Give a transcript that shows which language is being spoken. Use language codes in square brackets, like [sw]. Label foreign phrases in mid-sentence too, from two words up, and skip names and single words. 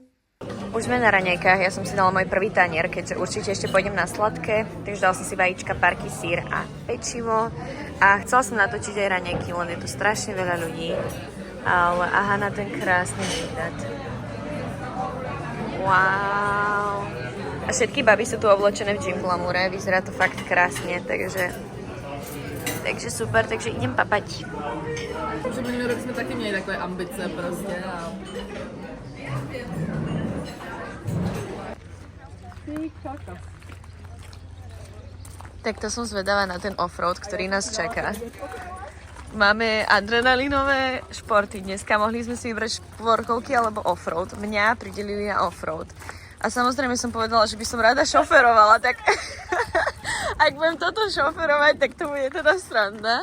[sk] Už sme na raňajkách, ja som si dala môj prvý tanier, keďže určite ešte pôjdem na sladké, takže dala som si vajíčka, parky, sír a pečivo a chcela som natočiť aj raňajky, len je tu strašne veľa ľudí, ale aha na ten krásny výhľad. Wow. A všetky baby sú tu oblečené v [en] gym glamoure, [sk] vyzerá to fakt krásne, takže Takže super, takže idem papať. [cs] Že minulý rok jsme taky měli takové ambice prostě a... [sk] Tak to som zvedavá na ten offroad, ktorý nás čaká. Máme adrenalinové športy dneska, mohli sme si vybrať štvorkolky alebo offroad. Mňa pridelili na offroad. A samozrejme som povedala, že by som rada šoferovala, tak ak budem toto šoferovať, tak to bude teda sranda.